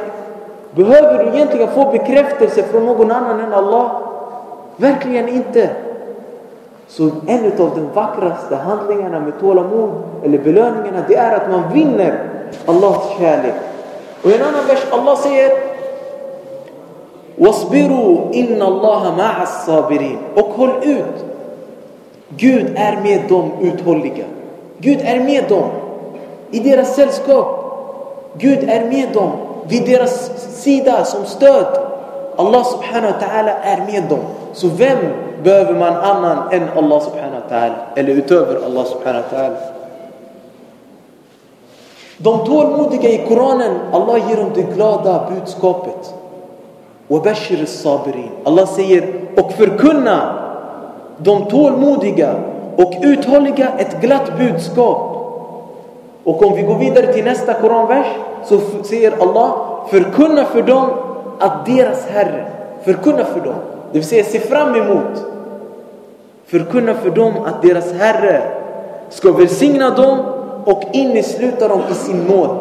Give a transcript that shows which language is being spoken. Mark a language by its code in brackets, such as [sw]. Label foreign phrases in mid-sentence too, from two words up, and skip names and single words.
[sv] Behöver du egentligen få bekräftelse från någon annan än Allah? Verkligen inte. Så en av de vackraste handlingarna med tålamod, eller belöningarna, det är att man vinner Allahs kärlek. Och i en annan vers Allah säger: [ar] واصبروا إن الله مع الصابرين. [sv] Och håll ut. Gud är med de uthålliga. Gud är med dem i deras sällskap. Gud är med dem vid deras sida som stöd. [ar] الله سبحانه وتعالى [sv] är med dem. Så vem behöver man annan än [ar] الله سبحانه وتعالى, [sv] eller utöver [ar] الله سبحانه وتعالى? [sv] De tålmodiga i Koranen, Allah ger dem det glada budskapet. [ar] وَبَشِّرِ الصَّابِرِينَ. [sv] Allah säger: och förkunna de tålmodiga och uthålliga ett glatt budskap. Och om vi går vidare till nästa Koranvers, så säger Allah: förkunna för dem att deras Herre, förkunna för dem, det vill säga se fram emot, förkunna för dem att deras Herre ska välsigna dem och innesluta dem i sin nåd.